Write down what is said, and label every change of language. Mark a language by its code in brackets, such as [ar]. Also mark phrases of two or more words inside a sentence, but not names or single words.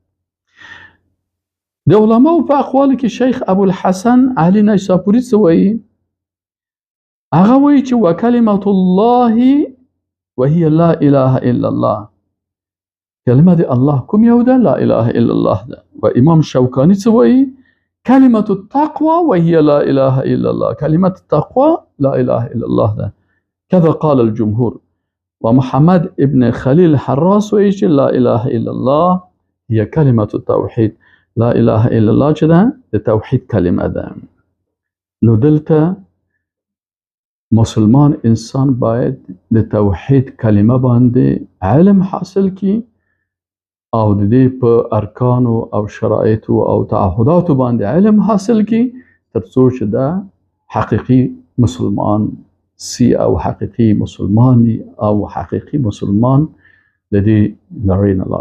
[ps] د علماو په اقوالو کې شیخ ابوالحسن علي نیساپوري څه وایي؟ هغه وایي چې [ar] وکلمة الله وهي لا اله الا الله، [ps] کلمه د الله کوم یو ده؟ [ar] لا اله الا الله [ps] ده. و امام شوکانی څه وایي؟ [ar] کلمه التقوى وهي لا اله الا الله، کلمه التقوى لا اله الا الله ده. كذا قال الجمهور. ومحمد ابن خليل حراس [ps] وایي چې [ar] لا اله الا الله هي کلمه التوحید، لا اله الا الله [ps] چې ده د توحید کلمه ده. نو دلته مسلمان انسان باید د توحید کلمه باندې علم حاصل کی او د دې په ارکانو او شرایطو او تعهداتو باندې علم حاصل کی، ترڅو چې دا حقیقي مسلمان سی او حقیقي مسلمانی او حقیقي مسلمان د دې لارې نه لاړ سي.